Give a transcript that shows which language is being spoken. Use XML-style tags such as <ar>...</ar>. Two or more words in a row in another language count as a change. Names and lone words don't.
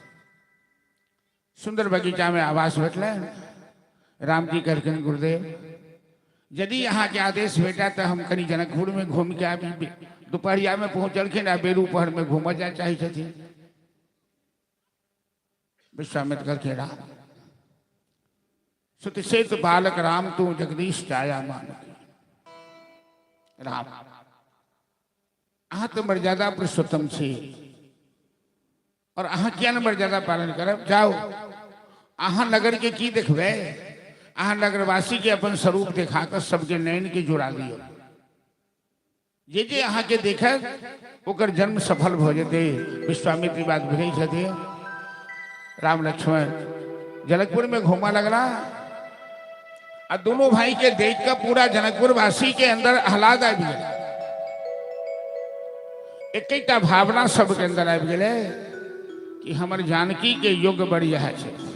<mai>सुंदर बगीचा में आवास भेटलैन। राम जी कहलखिन गुरुदेव यदि यहाँ के आदेश भेटा तो हम कनी जनकपुर में घूम के आबी। दोपहरिया में पहुंचलखिन आ बेरू पहर में घूम जाए चाहे छथिन। विश्वामित्र कहलखिन राम सुतसेत बालक राम तू जगदीश छाया मान। राम अहाँ तो मर्यादा पुरुषोत्तम छी और अहाँ किया न मर्यादा पालन करब। जाओ अहाँ नगर के की देखबे। अहाँ नगरवासी के अपन स्वरूप दिखाकर सबके नयन के जुड़ा दियो। जे अहाँ के देखत ओकर जन्म सफल भ जेते। विश्वामित्र बात बुझे छथि। राम लक्ष्मण जनकपुर में घूमा लगला और दोनों भाई के देख कर पूरा जनकपुर वासी के अंदर आह्लाद आ गया। एक भावना सबके अंदर आ गए कि हमर जानकी के योग्य बढ़िया है।</mai>